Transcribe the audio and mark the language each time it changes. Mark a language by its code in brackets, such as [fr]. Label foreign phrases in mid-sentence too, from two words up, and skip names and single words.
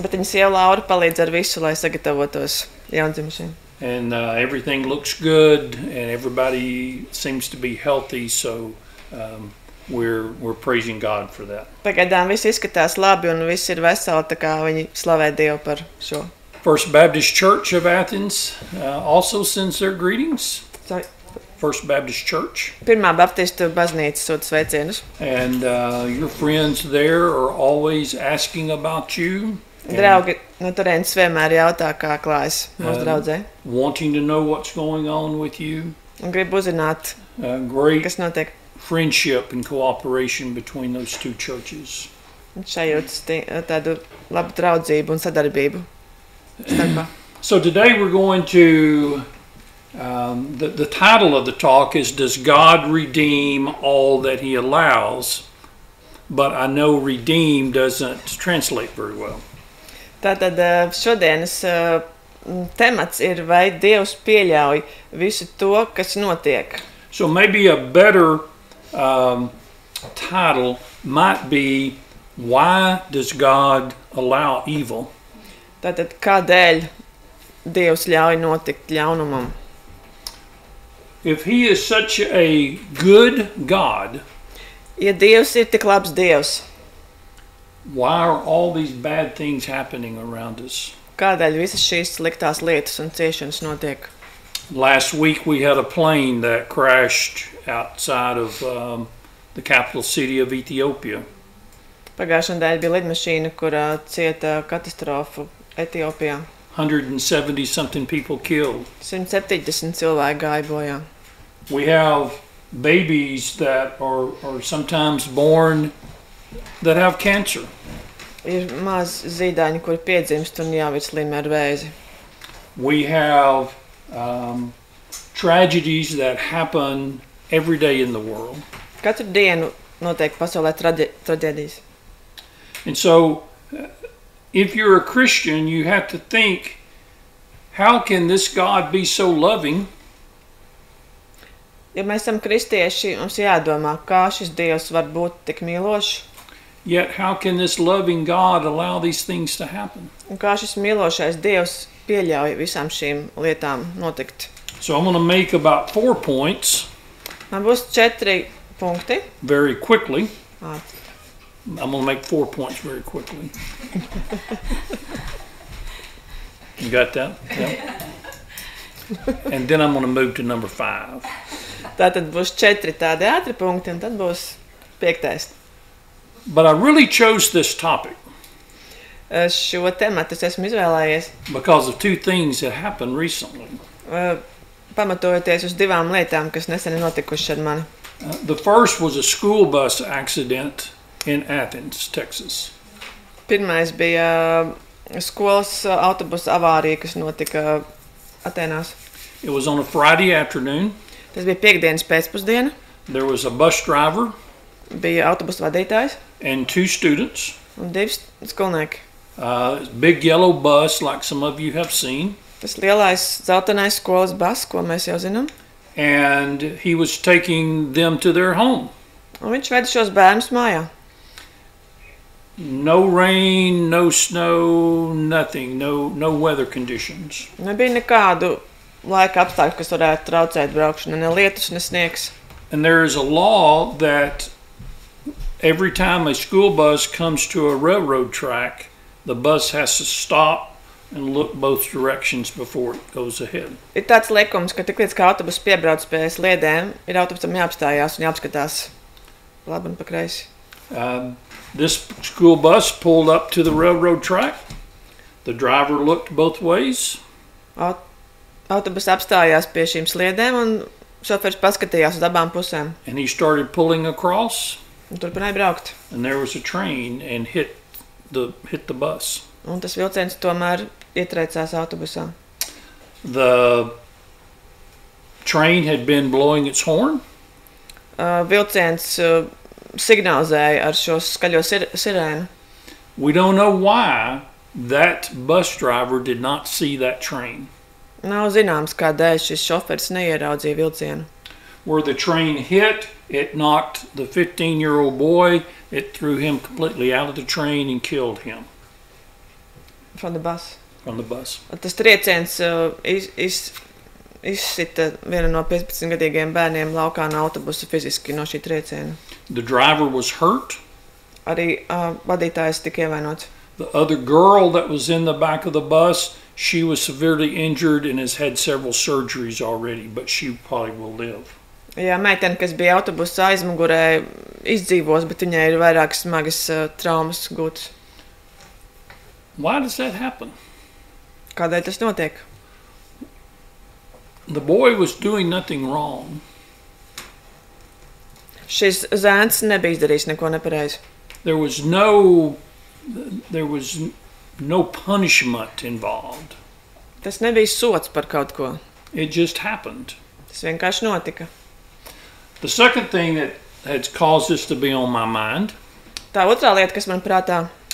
[en] And everything looks good, and everybody seems to be healthy, so we're praising God for that. First Baptist Church of Athens also sends their greetings. Sorry. First Baptist Church. [lv] Pirmā baptistu baznīca sūta sveicienus. [en] And your friends there are always asking about you. [lv] Draugi no turienes vienmēr jautā, kā klājas mūsu draudzē. [en] Wanting to know what's going on with you. [lv] Un grib uzzināt, kas notiek. [en] Friendship and cooperation between those two churches. [lv] Šajūtas tādu labu draudzību un sadarbību starpā. [en] So today we're going to, the title of the talk is, Does God Redeem All That He Allows? But I know redeem doesn't translate very well. [lv] Tātad šodienas temats ir, vai Dievs pieļauj visu to, kas notiek. [en] So maybe a better title might be, Why Does God Allow Evil? [lv] Tātad kādēļ Dievs ļauj notikt ļaunumam? [en] If He is such a good God, [lv] ja Dievs ir tik labs Dievs, [en] why are all these bad things happening around us? [lv] Kādēļ visas šīs sliktās lietas un ciešanas notiek? [en] Last week we had a plane that crashed outside of the capital city of Ethiopia. [lv] Pagājušajā nedēļā bija lidmašīna, kur cieta katastrofu Etiopijā. [en] 170 something people killed. [lv] 170 cilvēki gāja bojā. [en] We have babies that are sometimes born that have cancer. [lv] Ir maz zīdaiņi, kuri piedzimst un jau ir slimi ar vēzi. [en] We have tragedies that happen every day in the world. [lv] Katru dienu notiek pasaulē traģēdijas. [en] And so, if you're a Christian, you have to think, how can this God be so loving? [lv] Ja mēs esam kristieši, mums jādomā, kā šis Dievs var būt tik mīlošs. [en] Yet, how can this loving God allow these things to happen? [lv] Un kā šis mīlošais Dievs pieļauj visām šīm lietām notikt. [en] So I'm going to make about 4 points. [lv] Man būs 4 punkti. [en] Very quickly. I'm going to make 4 points very quickly. You got that? Yeah. And then I'm going to move to number 5. [lv] Tātad būs 4 tādi ātri punkti, un tad būs 5. [en] But I really chose this topic. [lv] Šo tematu es esmu izvēlējies. [en] Because of 2 things that happened recently. [lv] Pamatojoties uz 2 lietām, kas nesen notikušas ar mani. [en] The first was a school bus accident in Athens, Texas. [lv] Pirmais bija skolas autobusa avārija, kas notika Atenās. [en] It was on a Friday afternoon. [lv] Tas bija piekdienas pēcpusdiena. [en] There was a bus driver. [lv] Bija autobusa vadītājs. [en] And 2 students. [lv] Un 2 skolnieki. [en] Big yellow bus, like some of you have seen. [lv] Tas lielais zeltainais skolas bus, ko mēs jau zinām. [en] And he was taking them to their home. [lv] Un viņš veda šos bērnus mājā. [en] No rain, no snow, nothing, no weather conditions. [lv] Nebija nekādu laika apstākļu, kas varētu traucēt braukšanu, ne lietus, ne sniegs. [en] And there is a law that every time a school bus comes to a railroad track, the bus has to stop and look both directions before it goes ahead. [lv] Ir tāds likums, ka tik līdz kā autobus piebrauc pie sliedēm, ir autobusam jāapstājās un jāapskatās labi un pa kreisi. [en] This school bus pulled up to the railroad track. The driver looked both ways. [lv] Autobus apstājās pie šīm sliedēm un šofers paskatījās uz abām pusēm. [en] And he started pulling across. [lv] Un turpināja braukt. [en] And there was a train and hit the bus. [lv] Un tas vilciens tomēr ietriecās autobusā. [en] The train had been blowing its horn. [lv] Vilciens signalizēja ar šo skaļo sirēnu. [en] We don't know why that bus driver did not see that train. [lv] Nav zināms, kādēļ šis šofers neieraudzīja vilcienu. [en] Where the train hit, it knocked the 15-year-old boy. It threw him completely out of the train and killed him. From the bus. From the bus. [lv] Tas trieciens izsita vienu no 15-gadīgiem bērniem laukā no autobusa fiziski no šī trieciena. [en] The driver was hurt. [lv] Arī vadītājs tika ievainots. [en] The other girl that was in the back of the bus, she was severely injured and has had several surgeries already, but she probably will live. [lv] Jā, meitene, kas bija autobusa aizmugurē, izdzīvos, bet viņai ir vairākas smagas traumas gūtas. [en] Why does that happen? [lv] Kādēļ tas notiek? [en] The boy was doing nothing wrong. [lv] Šis zēns nebija izdarījis neko nepareizi. [en] There was no punishment involved. [lv] Tas nebija sots par kaut ko. [en] It just happened. [lv] Tas vienkārši notika. [en] The second thing that has caused this to be on my mind. [lv] Tā otrā lieta, kas man prātā.